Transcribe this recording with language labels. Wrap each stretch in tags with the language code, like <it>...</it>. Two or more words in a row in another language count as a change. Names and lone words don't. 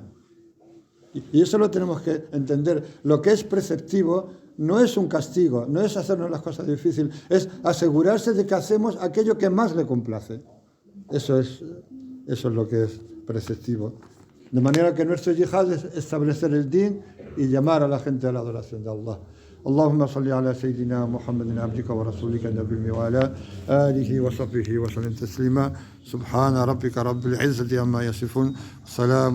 <es>Y eso lo tenemos que entender. Lo que es preceptivo no es un castigo, no es hacernos las cosas difíciles, es asegurarse de que hacemos aquello que más le complace. Eso es lo que es preceptivo. De manera que nuestro yihad es establecer el din y llamar a la gente a la adoración de Allah.</es> <ar>اللهم صل على سيدنا محمد عبدك ورسولك النبي وعلى آله وصحبه وسلم تسليما سبحان ربك رب العزة عما يصفون سلام</ar>